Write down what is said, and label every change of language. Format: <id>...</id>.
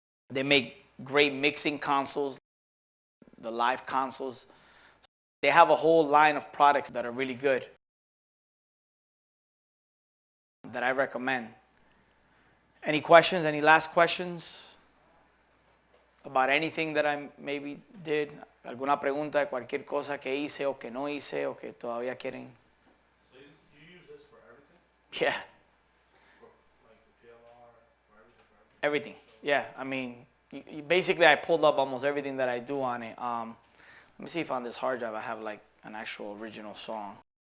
<en>They make great mixing consoles, the live consoles. They have a whole line of products that are really good that I recommend. Any questions? Any last questions about anything that I maybe did?</en> <es>¿Alguna pregunta de cualquier cosa que hice o que no hice o que todavía quieren?</es> <en>So you use this for everything? Yeah. Like the PLR, for everything? Everything. Yeah. I mean, basically I pulled up almost everything that I do on it. Let me see if on this hard drive I have like an actual original song.</en>